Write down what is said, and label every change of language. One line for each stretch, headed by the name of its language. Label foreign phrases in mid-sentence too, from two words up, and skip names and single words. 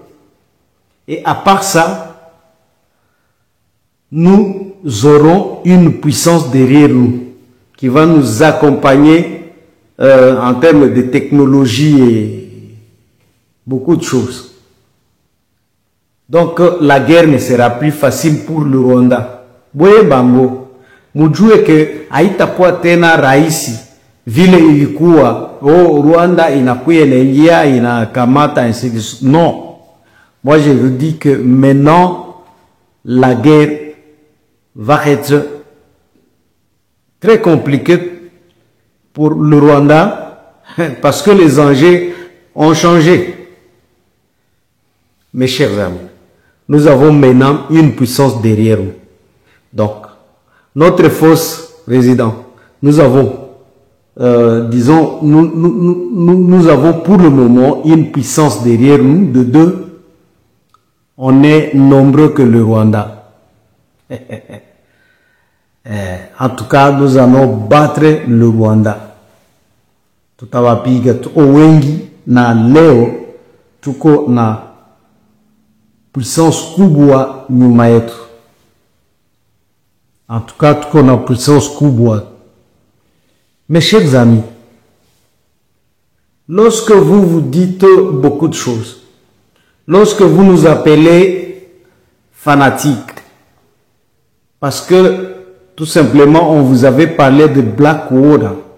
French: Et à part ça, nous aurons une puissance derrière nous qui va nous accompagner en termes de technologie et beaucoup de choses. Donc la guerre ne sera plus facile pour le Rwanda.
Lingala: Boye bango,
Swahili: mujue que haitakuwa tena rahisi vile ilikuwa Rwanda inakuya inaingia inakamata
French: ainsi de suite.
Swahili: Non.
French: Moi je vous dis que maintenant la guerre va être très compliquée pour le Rwanda parce que les enjeux ont changé. Mes chers amis, nous avons maintenant une puissance derrière nous. Donc, notre force résident, nous avons, disons, nous avons pour le moment une puissance derrière nous de 2. On est nombreux que le Rwanda. En tout cas, nous allons battre le Rwanda.
Swahili: Tutawapiga wengi na leo tuko na puissance kubwa nyuma yetu.
French: En tout cas,
Swahili: tuko na puissance kubwa.
French: Mes chers amis, lorsque vous vous dites beaucoup de choses, lorsque vous nous appelez fanatiques, parce que tout simplement on vous avait parlé de Black Water.